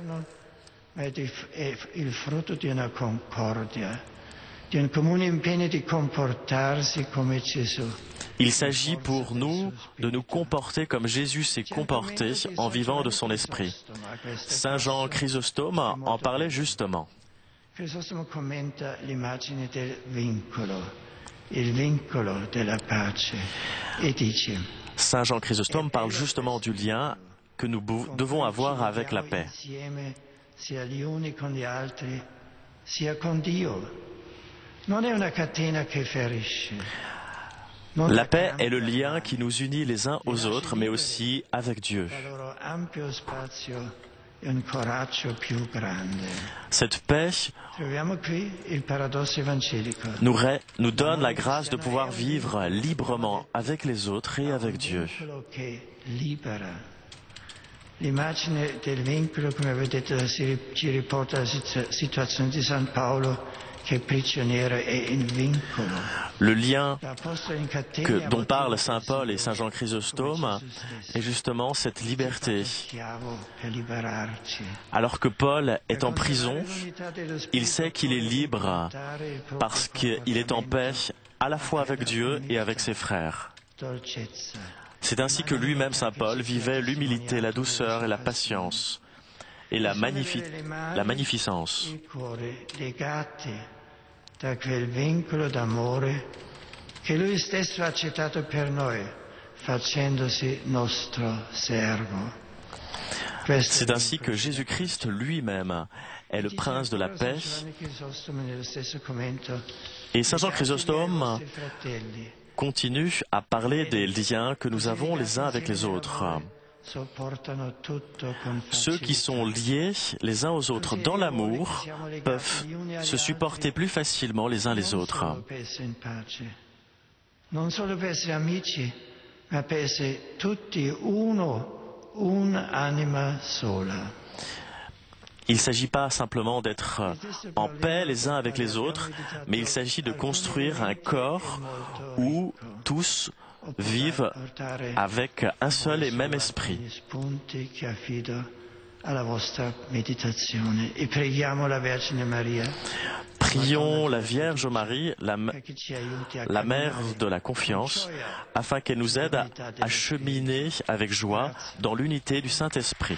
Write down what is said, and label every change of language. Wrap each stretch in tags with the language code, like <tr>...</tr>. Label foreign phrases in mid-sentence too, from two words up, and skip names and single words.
<fr>Il s'agit pour nous de nous comporter comme Jésus s'est comporté en vivant de son esprit. Saint Jean Chrysostome en parlait justement.</fr> <it>Crisostome commenta l'immagine del vincolo, il vincolo della pace, et dice:</it> <fr>Saint Jean Chrysostome parle justement du lien que nous devons avoir avec la paix.</fr> <it>Sia gli uni con gli altri, sia con Dio. Non è una catena che ferisce.</it> <fr>La paix est le lien qui nous unit les uns aux autres, mais aussi avec Dieu. Cette paix nous donne la grâce de pouvoir vivre librement avec les autres et avec Dieu.</fr> <it>L'immagine del vincolo, come avete detto, ci riporta alla situazione di San Paolo, che è prigioniero e in vincolo.</it> <fr>Le lien dont parlent Saint Paul et Saint Jean Chrysostome est justement cette liberté. Alors que Paul est en prison, il sait qu'il est libre parce qu'il est en paix à la fois avec Dieu et avec ses frères. C'est ainsi que lui-même, Saint Paul, vivait l'humilité, la douceur et la patience et la magnificence.</fr> <it>Da quel vincolo d'amore che lui stesso ha accettato per noi, facendosi nostro servo.</it> <fr>C'est ainsi que Jésus-Christ lui-même est le prince de la paix. Et Saint Jean Chrysostome continue à parler des liens que nous avons les uns avec les autres. Ceux qui sont liés les uns aux autres dans l'amour peuvent se supporter plus facilement les uns les autres.</fr> <it>ma pese tutti uno, un'anima sola.</it> <fr>Il ne s'agit pas simplement d'être en paix les uns avec les autres, mais il s'agit de construire un corps où tous vivent avec un seul et même esprit. Prions la Vierge Marie, la mère de la confiance, afin qu'elle nous aide à cheminer avec joie dans l'unité du Saint-Esprit.</fr>